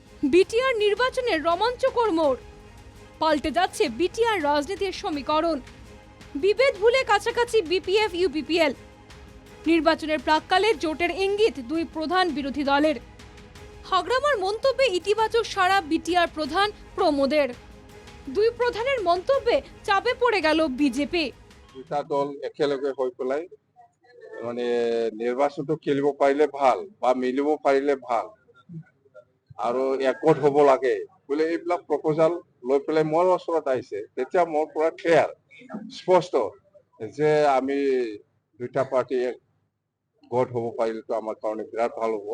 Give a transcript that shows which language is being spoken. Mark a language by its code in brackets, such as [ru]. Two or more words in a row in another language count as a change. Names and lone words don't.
[bn] বিটিআর নির্বাচনের রোমাঞ্চকর মোড়, পাল্টে যাচ্ছে বিটিআর রাজনীতির সমীকরণ। বিভেদ ভুলে কাছাকাছি বিপিএফ ইউপিপিএল। নির্বাচনের প্রাক্কালে জোটের ইঙ্গিত দুই প্রধান বিরোধী দলের। হাগ্রামার মন্তব্যে ইতিবাচক সাড়া বিটিআর প্রধান প্রমোদের। দুই প্রধানের মন্তব্যে চাপে পড়ে গেল বিজেপি। [as] দুটা দল একেলগে হৈ পেলাই মানে নিৰ্বাচনটো খেলিব পাৰিলে ভাল বা মিলিব পাৰিলে ভাল আৰু একগোট হ'ব লাগে বোলে এইবিলাক প্ৰপ'জাল লৈ পেলাই মোৰ ওচৰত আহিছে। তেতিয়া মোৰ পৰা ক্লিয়াৰ স্পষ্ট যে আমি দুটা পাৰ্টি একগোট হ'ব পাৰিলেতো আমাৰ কাৰণে বিৰাট ভাল হ'ব।